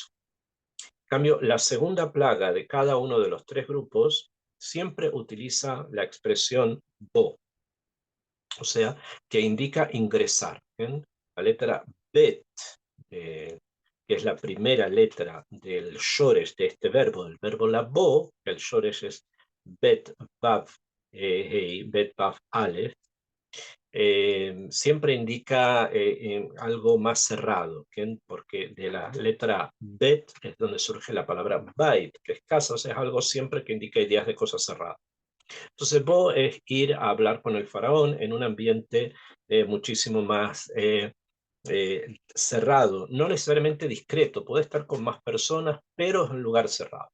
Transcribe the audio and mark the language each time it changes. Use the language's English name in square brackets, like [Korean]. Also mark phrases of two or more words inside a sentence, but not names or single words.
[Spanish] En cambio, la segunda plaga de cada uno de los 3 grupos siempre utiliza la expresión bo, o sea, que indica ingresar. ¿Eh? La letra bet, eh, que es la primera letra del shoresh de este verbo, del verbo labo, que el shoresh es [Hebrew] בית וו הא, בית וו אלף, [Spanish] siempre indica algo más cerrado, ¿okay? Porque de la letra bet es donde surge la palabra bait, que es casa, o sea, es algo siempre que indica ideas de cosas cerradas. Entonces, Bo es ir a hablar con el faraón en un ambiente muchísimo más cerrado, no necesariamente discreto, puede estar con más personas, pero es un lugar cerrado.